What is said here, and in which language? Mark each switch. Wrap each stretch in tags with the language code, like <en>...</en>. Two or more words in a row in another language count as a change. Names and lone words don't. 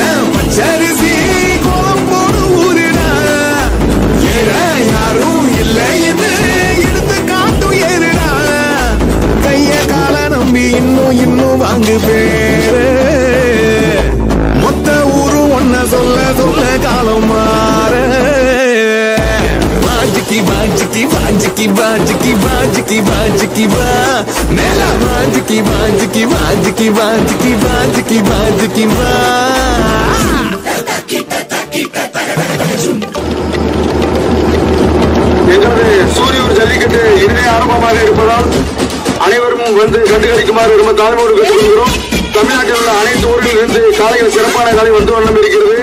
<ta>பச்சரிசி கோலம் போடு ஊருடா ஏற யாரும் இல்லை என்று எடுத்து காட்டும் ஏறுடா கைய கால நம்பி இன்னும் வாங்கு பேரு மொத்த ஊரும் ஒன்ன சொல்ல சொல்ல காலம் மாற की बाज की बाज की बाज की बाज की बाज की बा मेला बाज की बाज की बाज की बाज की बाज की बाज की बा எங்களுடைய சூரியூர் ஜல்லிக்கட்டு இனிமே ஆரம்பமாக இருப்பதால் அனைவரும் வந்து கண்டுகளிக்குமாறு ரொம்ப தாழ்மையோடு கேட்டுக்கொள்கிறோம். தமிழ்நாட்டில் உள்ள அனைத்து ஊர்களில் இருந்து காலையில் சிறப்பான காலை வந்து வண்ணம் இருக்கிறது.</ta>